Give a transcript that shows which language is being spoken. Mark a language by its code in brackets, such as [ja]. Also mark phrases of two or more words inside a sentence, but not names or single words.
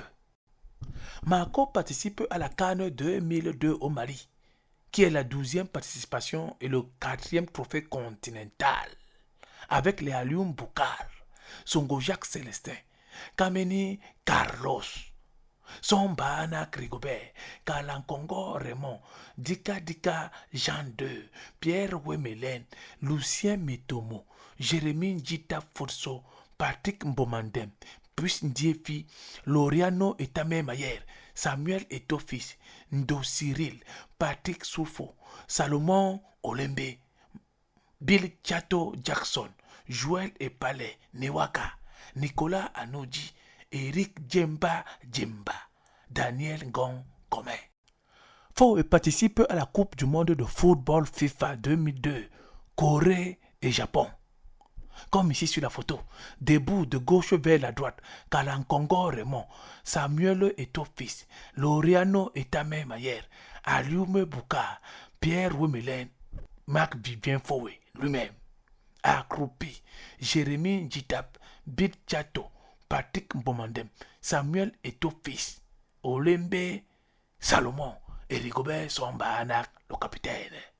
[fr] Marco participe à la CAN 2002 au Mali, qui est la 12e participation et le 4e trophée continental, avec les Alioum Boukar, Songo Jacques Célestin, Kameni Carlos, Sombanak Rigobert, Kalankongo Raymond, Dika Jean II, Pierre Wemelen, Lucien Metomo, Jérémy Njita Forso, Patrick Mbomandem, Puis Ndiefi, Loriano Etame Mayer, Samuel Etofis, Ndo Cyril, Patrick Soufo, Salomon Olembe, Bill Chato Jackson, Joël Epale Newaka, Nicolas Anoji, Eric Djemba, Daniel Ngong Kome. Faut participe à la Coupe du monde de football FIFA 2002, Corée et Japon. Comme ici sur la photo, debout de gauche vers la droite, Kalankongo Raymond, Samuel Etofis, Loriano Etame Mayer, Alioum Boukar, Pierre Wemelen, Marc-Vivien Fowé lui-même, Accroupi, Jérémy Njitap, Bit Chato, Patrick Mbomandem, Samuel Eto'o-Fils, Olembe Salomon et Rigobert Song-Bahanak, le capitaine.